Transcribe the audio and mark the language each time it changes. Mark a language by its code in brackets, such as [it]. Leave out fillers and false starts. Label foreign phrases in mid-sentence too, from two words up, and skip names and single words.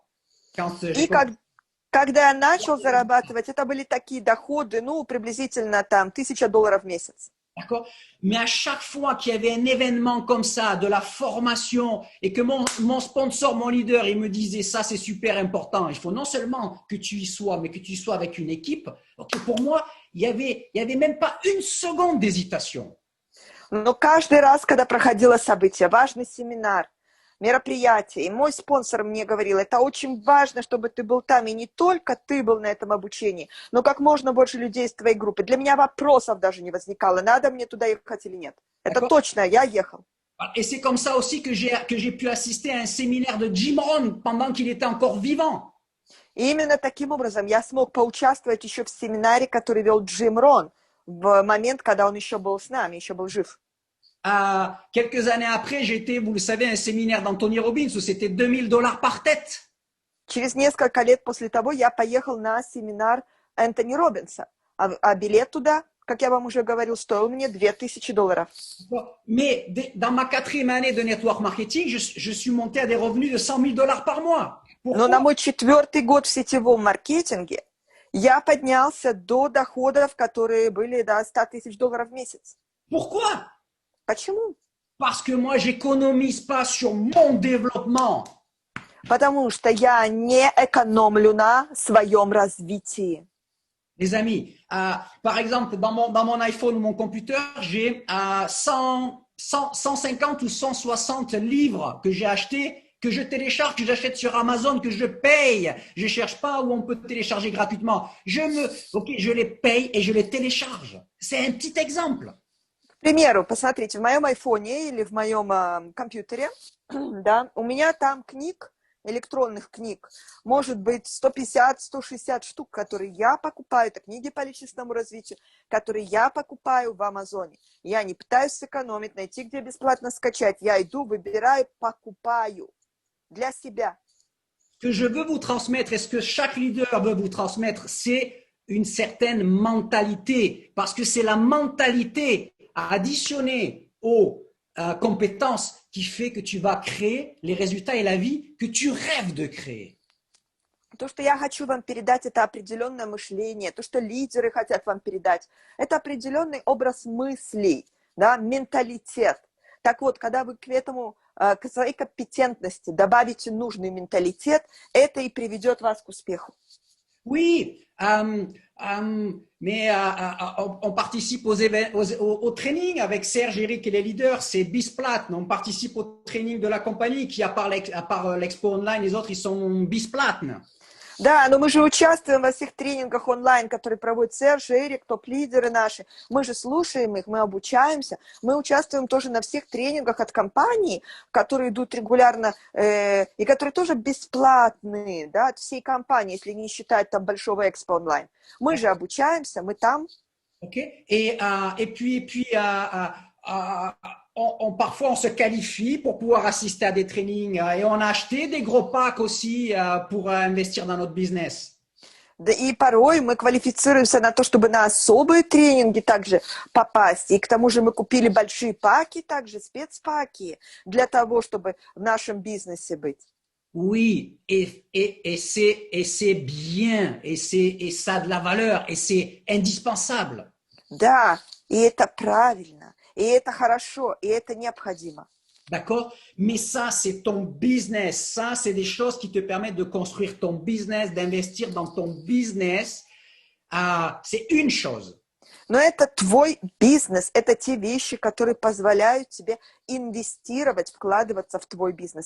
[ru] И когда я начал зарабатывать, это были такие доходы, ну, приблизительно там $1000 в месяц. [fr] D'accord? Mais à chaque fois qu'il y avait un événement comme ça, de la formation, et que mon sponsor, mon leader, il me disait ça, c'est super important. Il faut non seulement que tu y sois, mais que tu y sois avec une équipe. Okay, pour moi, il y avait même pas 1 seconde d'hésitation. [ru] Но каждый раз, когда проходило событие, важный семинар, мероприятие, и мой спонсор мне говорил, это очень важно, чтобы ты был там, и не только ты был на этом обучении, но как можно больше людей из твоей группы. Для меня вопросов даже не возникало, надо мне туда ехать или нет. Это точно, я ехал. [fr] Et c'est comme ça aussi que j'ai pu assister à un séminaire de Jim Rohn pendant qu'il était encore vivant. [ru] И именно таким образом я смог поучаствовать еще в семинаре, который вел Джим Рон в момент, когда он еще был с нами, еще был жив. [fr] Quelques années après, j'ai été, vous le savez, à un séminaire d'Anthony Robbins où c'était $2000 par tête. [ru] Через несколько лет после того я поехал на семинар Энтони Робинса, а билет туда, как я вам уже говорил, стоил мне $2000. [fr] Mais dans ma 4e année de [en] network marketing, [fr] je suis monté à des revenus de $100 000 par mois. Pourquoi? [ru] Но на мой 4-й год в сетевом маркетинге я поднялся до доходов, которые были до $100 000 в месяц. [fr] Pourquoi? [ru] Почему? [fr] Parce que moi, j'économise pas sur mon développement. [ru] Потому что я не экономлю на своем развитии. [fr] Les amis, par exemple, dans mon iPhone ou mon computer, j'ai 150 ou 160 livres que j'ai achetés, que je télécharge, que j'achète sur Amazon, que je paye. Je ne cherche pas où on peut télécharger gratuitement. Je les paye et je les télécharge. C'est un petit exemple. [ru] К примеру, посмотрите, в моем айфоне или в моем компьютере, да, у меня там книг, электронных книг, может быть 150-160 штук, которые я покупаю, это книги по личностному развитию, которые я покупаю в Амазоне. Я не пытаюсь сэкономить, найти, где бесплатно скачать. Я иду, выбираю, покупаю для себя. [fr] Ce que je veux vous transmettre et ce que chaque leader veut vous transmettre, c'est une certaine mentalité, parce que c'est la mentalité additionnée aux compétences qui fait que tu vas créer les résultats et la vie que tu rêves de créer. [ru] То, что я хочу вам передать, это определенное мышление. То, что лидеры хотят вам передать, это определенный образ мыслей, да, менталитет. Так вот, когда вы к этому, к своей компетентности добавите нужный менталитет, это и приведет вас к успеху. [fr] Oui, mais on participe au training avec Serge, Eric et les leaders, c'est Bisplat. On participe au training de la compagnie qui, à part l'Expo Online, les autres, ils sont Bisplat. [ru] Да, но мы же участвуем во всех тренингах онлайн, которые проводят Серж, Эрик, топ-лидеры наши. Мы же слушаем их, мы обучаемся. Мы участвуем тоже на всех тренингах от компаний, которые идут регулярно, и которые тоже бесплатные, да, от всей компании, если не считать там большого Экспо онлайн. Мы же обучаемся, мы там. [fr] Okay. Et puis parfois, on se qualifie pour pouvoir assister à des trainings et on a acheté des gros packs aussi pour investir dans notre business. [ru] Да и порой мы квалифицируемся на то, чтобы на особые тренинги также попасть. И к тому же мы купили большие паки, также спецпаки, для того, чтобы в нашем бизнесе быть. [fr] Oui, et c'est bien, et ça a de la valeur, et c'est indispensable. [ru] Да, и это правильно, и это хорошо, и это необходимо. [fr] D'accord? Mais ça, c'est ton business. Ça, c'est des choses qui te permettent de construire ton business, d'investir dans ton business. C'est une chose. [ru] Но это твой бизнес, это те вещи, которые позволяют тебе инвестировать, вкладываться в твой бизнес.